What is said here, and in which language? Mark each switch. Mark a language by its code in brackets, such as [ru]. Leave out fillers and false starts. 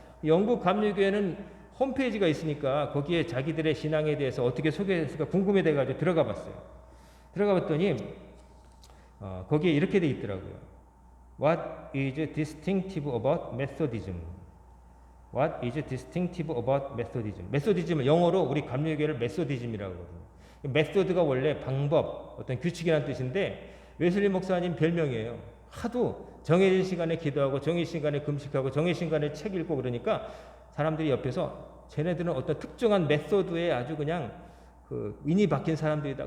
[ko] 영국 감리교회는 홈페이지가 있으니까 거기에 자기들의 신앙에 대해서 어떻게 소개했을까 궁금해 돼가지고 들어가 봤어요. 들어가 봤더니 거기에 이렇게 돼 있더라고요. [en] What is distinctive about Methodism? What is distinctive about Methodism? [ko] 메소디즘을 영어로 우리 감리교회를 메소디즘이라고 하거든요. 메소드가 원래 방법, 어떤 규칙이라는 뜻인데 웨슬리 목사님 별명이에요. 하도 정해진 시간에 기도하고 정해진 시간에 금식하고 정해진 시간에 책 읽고 그러니까 사람들이 옆에서 쟤네들은 어떤 특정한 메소드에 아주 그냥 그 인이 박힌 사람들이다.